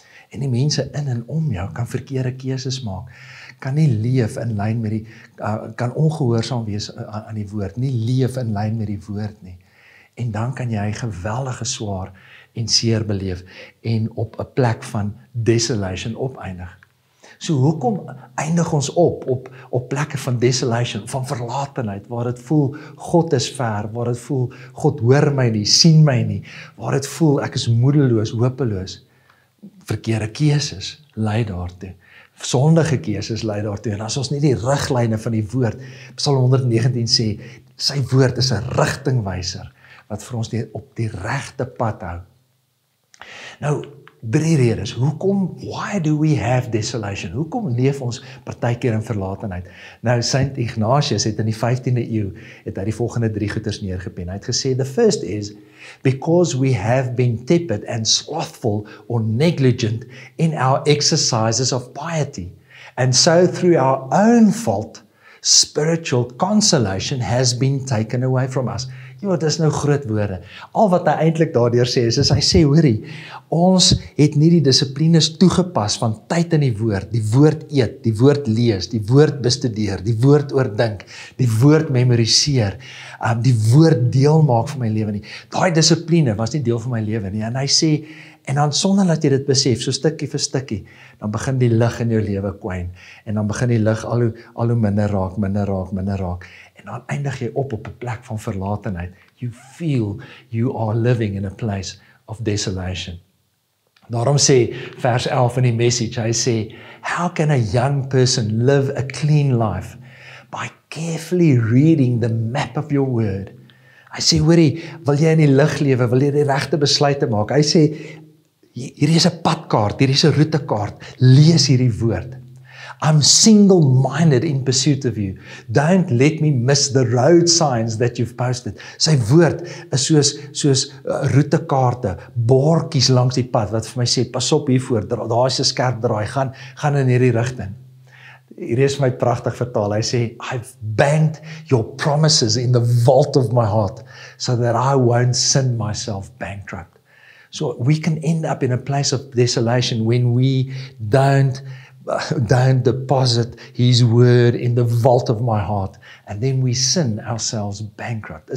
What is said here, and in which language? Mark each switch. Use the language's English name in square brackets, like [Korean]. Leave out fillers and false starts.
[Afrikaans] En die mense in en om jou kan verkeerde keuses maak, kan nie leef in lyn met die, kan ongehoorsaam wees aan die woord, nie leef in lyn met die woord nie. En dan kan jy geweldige swaar en seer beleef en op 'n plek van desolation opeindig. So hoekom eindig ons op plekke van desolation, van verlatenheid, waar dit voel, God is ver, waar dit voel, God hoor my nie, sien my nie, waar dit voel, ek is moedeloos, hopeloos. Verkeerde keuses lei daartoe. Sondige keuses lei daartoe. En as ons nie die riglyne van die woord, Psalm 119 sê, sy woord is 'n rigtingwyser, wat vir ons op die regte pad hou. Nou, 3 redes. [English] Why do we have desolation? [Afrikaans] Hoekom leef ons partykeer in verlatenheid? Nou, Saint Ignatius het in die 15de eeu, het hy die volgende 3 goeters neergepen. Hy het gesê, [English] the first is, because we have been tepid and slothful or negligent in our exercises of piety. And so through our own fault, spiritual consolation has been taken away from us. [Afrikaans] Ja, dis nou groot woorde. Al wat hy eintlik daardeur sê, is hy sê, hoorie, ons het nie die dissiplines toegepas van tyd in die woord eet, die woord lees, die woord bestudeer, die woord oordink, die woord memoriseer, die woord deel maak van my lewe nie. Daai dissipline was nie deel van my lewe nie. En hy sê, en dan sonder dat jy dit besef, so stukkie vir stukkie, dan begin die lig in jou lewe kwyn, en dan begin die lig al hoe minder raak, en dan eindig jy op 'n plek van verlatenheid. [English] You feel you are living in a place of desolation. [Afrikaans] Daarom sê vers 11 in die message, hy sê, [English] how can a young person live a clean life? By carefully reading the map of your word. [Afrikaans] Hy sê, hoorie, wil jy in die lig lewe, wil jy die regte besluite maak? Hy sê, hierdie is 'n padkaart, hierdie is 'n routekaart, lees hierdie woord. [English] I'm single-minded in pursuit of you. Don't let me miss the road signs that you've posted. [Afrikaans] Sy woord is soos routekaarte, bordjies langs die pad, wat vir my sê, pas op hiervoor, daar is 'n skerp draai, gaan in hierdie rigting. Hierdie is my pragtig vertaal, hy sê, [English] I've banked your promises in the vault of my heart, so that I won't sin myself bankrupt. So we can end up in a place of desolation when we don't deposit His word in the vault of my heart, and then we sin ourselves bankrupt.